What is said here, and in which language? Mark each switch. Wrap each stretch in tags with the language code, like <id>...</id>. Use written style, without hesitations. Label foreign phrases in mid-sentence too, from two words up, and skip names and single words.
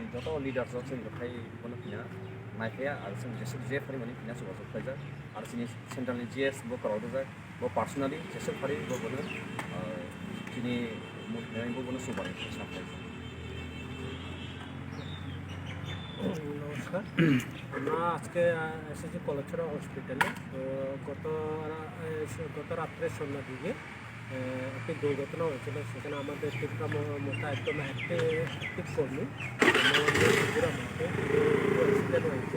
<trp>joto leaders of sing khai kono pina naikaya ar sing jesuk je phari mani pina suba sok khaja ar sini central ni GS bo karo do bo personally jesuk phari bo bono sini mudai bo bono suba ni sapai</trp> <bn>নমস্কার আমরা আজকে এসেছি কলাছড়া হসপিটালে। গত রাত্রে সন্ধ্যার দিকে একটি দুর্ঘটনা হয়েছিল। সেখানে আমাদের ত্রিপুরা মোটা একদম অ্যাক্টিভ কর্মী অ্যাক্সিডেন্ট হয়েছে।</bn>